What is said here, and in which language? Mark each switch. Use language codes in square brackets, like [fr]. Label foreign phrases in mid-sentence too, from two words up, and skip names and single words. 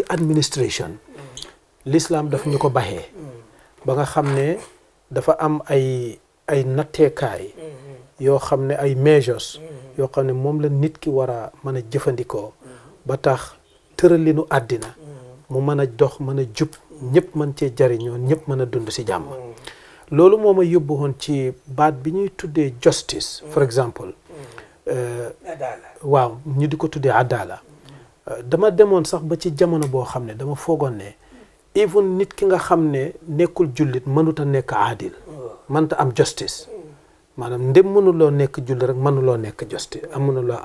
[wo] administration l'islam daf ñu ko baxee ba nga xam ne dafa am ay natteekaay yoo xam ne ay measures yoo xam ne moom la nit ki war a mën a jëfandikoo ba tax tëralinu àddina mu mën a dox mën a jub ñëpp mën cee jariñoo ñëpp mën a dund si jàmm loolu moo ma yóbbu woon ci baat bi ñuy tuddee [en] justice for example [wo] waaw ñu di ko tuddee adala dama demoon sax ba ci jamono boo xam ne dama foogoon ne even nit ki nga xam ne nekkul jullit mënut a nekk aadil mënta am justice maanaam ndem mënuloo nekk jullit rek mënuloo nekk justice mënuloo